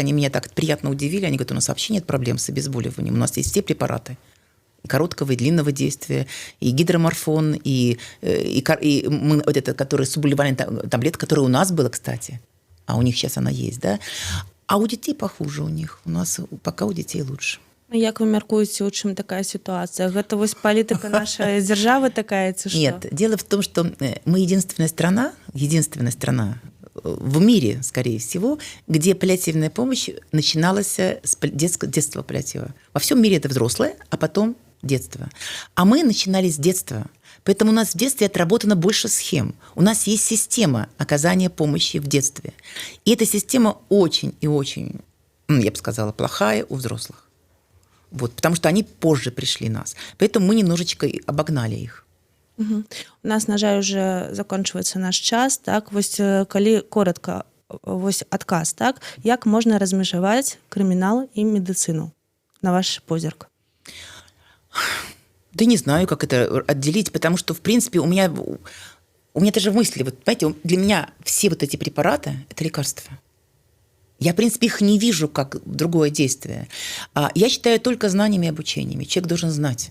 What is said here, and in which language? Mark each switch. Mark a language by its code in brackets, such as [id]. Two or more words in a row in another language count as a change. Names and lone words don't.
[ru] Они меня так приятно удивили. Они говорят, у нас вообще нет проблем с обезболиванием. У нас есть все препараты. И короткого, и длинного действия, и гидроморфон, и мы, вот это, который субливальный таблет, который у нас было, кстати. А у них сейчас она есть, да? А у детей похуже у них. У нас пока у детей лучше. [be] Як вы мяркуеце, у чым такая ситуация? Гэта вось палітыка нашай дзяржавы такая, ці што? [ru] Нет, дело в том, что мы единственная страна в мире, скорее всего, где паллиативная помощь начиналась с детства паллиатива. Во всем мире это взрослое, а потом детство. А мы начинали с детства. Поэтому у нас в детстве отработано больше схем. У нас есть система оказания помощи в детстве. И эта система очень и очень, я бы сказала, плохая у взрослых. Вот, потому что они позже пришли нас. Поэтому мы немножечко обогнали их. Угу. У нас, [be] на жаль, [ru] уже заканчивается наш час. [be] Так, вось, калі коротко, вось адказ, так, як можна размежаваць крымінал і медыцыну, на ваш позірк? [ru] Да не знаю, как это отделить, потому что, в принципе, у меня даже мысли, вот, понимаете, для меня все вот эти препараты – это лекарства. Я, в принципе, их не вижу как другое действие. Я считаю только знаниями и обучениями. Человек должен знать.